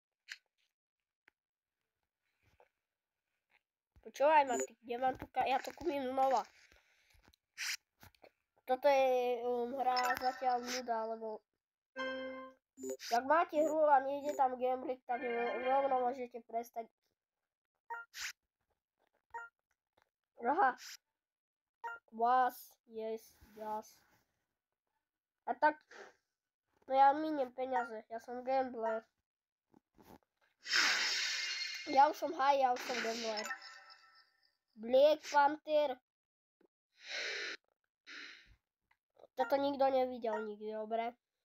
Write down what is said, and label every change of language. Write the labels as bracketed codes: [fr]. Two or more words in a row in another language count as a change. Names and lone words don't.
[sk] Počúvaj ma, kde mám tukána? Ja to kúpim znova. Toto je hra zatiaľ nuda, lebo ak máte hru a nejde tam gambling, tak rovno môžete prestať. Aha. [en] Was, yes, yes. [sk] A tak, no ja miniem peniaze, ja som gambler. Ja už som high, ja už som gambler. Black Panther. Toto nikto nevidel nikdy, dobre?